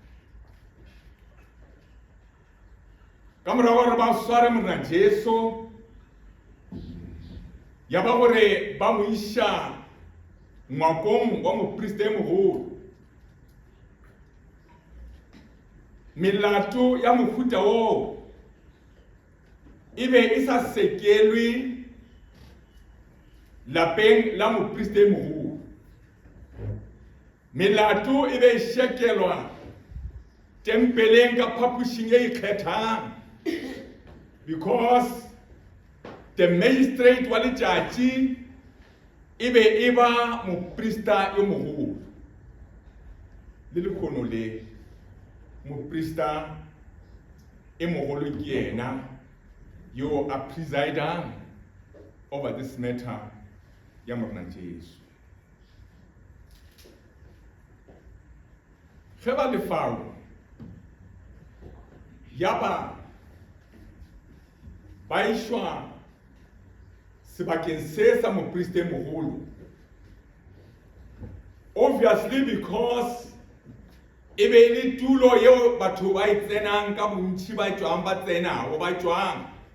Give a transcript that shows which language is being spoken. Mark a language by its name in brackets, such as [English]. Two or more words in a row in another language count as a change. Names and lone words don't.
[Northern Sotho] ka morago gore ba sware morena Jesu ya ba gore ba mo iša ngwakong wa mopriste mogolo melato ya mohuta woo e be e sa sekelwe lapeng la mopriste mogolo melato e be e shekelwa tempeleng ka phapošing e ikgethang [English] because the magistrate [Northern Sotho] wa letšatši e be e ba moprista yo mogolo le lekgono le moprista e mogolo ke yena yo a [English] presiding over this matter [Northern Sotho] ya morena Jesu ge ba lefao ya ba išwa sebakeng se sa mopriste mogolo [English] obviously because [Northern Sotho] e be le tulo yeo batho ba tsenang ka bontši ba tšwang ba tsenago ba tšwang